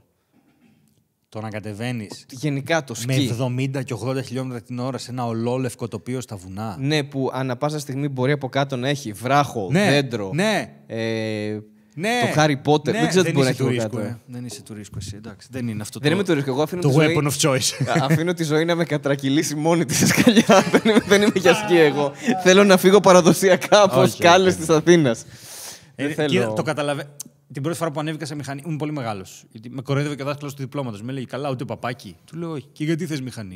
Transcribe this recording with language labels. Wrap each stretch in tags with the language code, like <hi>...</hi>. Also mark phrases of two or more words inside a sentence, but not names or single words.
<el>Το να κατεβαίνεις γενικά το σκι. Με 70 και 80 χιλιόμετρα την ώρα σε ένα ολόλευκο τοπίο στα βουνά. Ναι, που ανά πάσα στιγμή μπορεί από κάτω να έχει βράχο, δέντρο. Ναι. Το Harry Potter. Ναι, δεν ξέρω τι μπορεί να έχει από κάτω. Δεν είσαι του ρίσκου εσύ, εντάξει. Δεν είναι αυτό δεν είμαι του ρίσκου. Εγώ αφήνω το</el> <en>weapon of choice.</en> <el>Αφήνω τη ζωή να με κατρακυλήσει μόνη τη σε σκαλιά. Δεν είμαι για σκι εγώ. Θέλω να φύγω παραδοσιακά από σκάλες της Αθήνας. Το καταλαβαίνω. Την πρώτη φορά που ανέβηκα σε μηχανή, ήμουν πολύ μεγάλος. Με κοροϊδεύε και ο δάσκαλος του διπλώματος. Με λέει καλά, ούτε παπάκι. Του λέω όχι. Και γιατί θες μηχανή.</el>